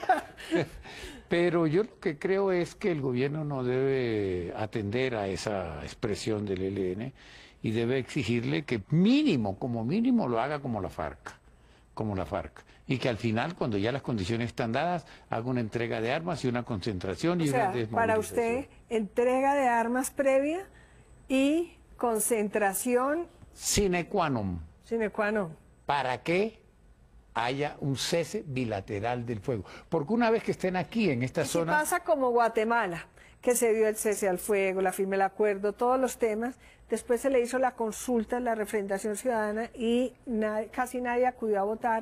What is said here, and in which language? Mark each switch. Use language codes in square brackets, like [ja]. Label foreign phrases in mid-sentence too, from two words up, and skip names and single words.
[es] Pero yo lo que creo es que el gobierno no debe atender a esa expresión del ELN y debe exigirle que mínimo, como mínimo, lo haga como la FARC. Y que al final, cuando ya las condiciones están dadas, haga una entrega de armas y una concentración y una desmovilización. Para usted, entrega de armas previa y concentración... [la] Sine qua non. Sine qua non. [es] ¿Para qué haya un cese bilateral del fuego? Porque una vez que estén aquí, en esta zona... pasa como Guatemala, que se dio el cese al fuego, la firma del acuerdo, todos los temas, después se le hizo la consulta, la refrendación ciudadana y casi nadie acudió a votar.